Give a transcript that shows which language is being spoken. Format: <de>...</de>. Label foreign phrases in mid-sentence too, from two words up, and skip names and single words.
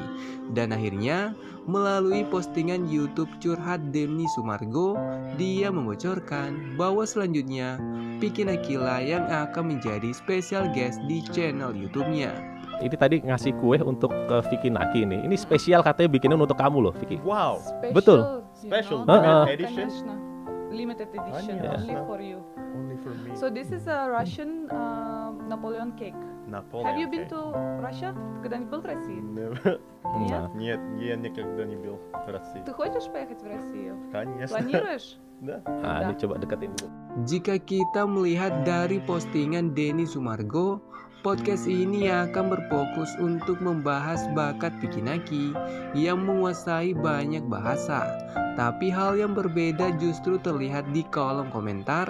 <id>Dan akhirnya melalui postingan YouTube Curhat Denny Sumargo, dia membocorkan bahwa selanjutnya Piki Naki lah yang akan menjadi</id> <en>special guest</en> <id>di channel YouTube-nya. Ini tadi ngasih kue untuk Vicky Naki nih. Ini spesial katanya bikinin untuk kamu loh, Vicky. Wow. Betul.</id> <en>Special edition. Limited edition, Yeah. only for you. Only for me. So this is a Russian Napoleon cake. Napoleon. Have you been to Russia?</en> <ru>Когда-нибудь был в России?</ru> <en>Never.</en> <ru>Нет? Нет, я никогда не был в России. Ты хочешь поехать в Россию? Конечно. Планируешь? Да.</ru> <id>Nah, ini coba deketin dulu. Jika kita melihat dari postingan Denny Sumargo, podcast ini akan berfokus untuk membahas bakat Piki Naki yang menguasai banyak bahasa. Tapi hal yang berbeda justru terlihat di kolom komentar.</id>